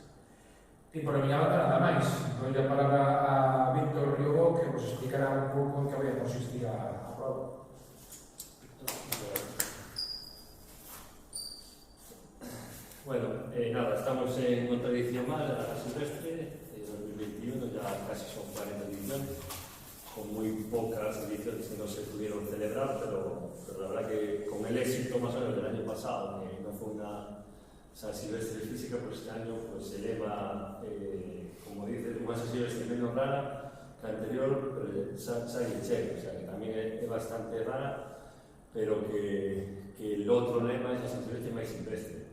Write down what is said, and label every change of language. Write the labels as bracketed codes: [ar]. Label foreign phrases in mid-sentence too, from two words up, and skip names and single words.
[gl] E por a miña banda nada máis, dou a palabra a Víctor Riobó que vos explicará un pouco en que vai a consistir a prova. Bueno, nada, estamos en outra edición máis da Silvestre de 2021, [es] ya casi son 40 ediciones, con muy pocas ediciones que no se pudieron celebrar, pero la verdad que con el éxito más o menos del año pasado, que no fue una San Silvestre física, pues este año pues, se eleva, como dice, una San Silvestre menos rara que la anterior, pero sai cheque, o sea que también es bastante rara, pero que el otro lema es la San Silvestre máis silvestre.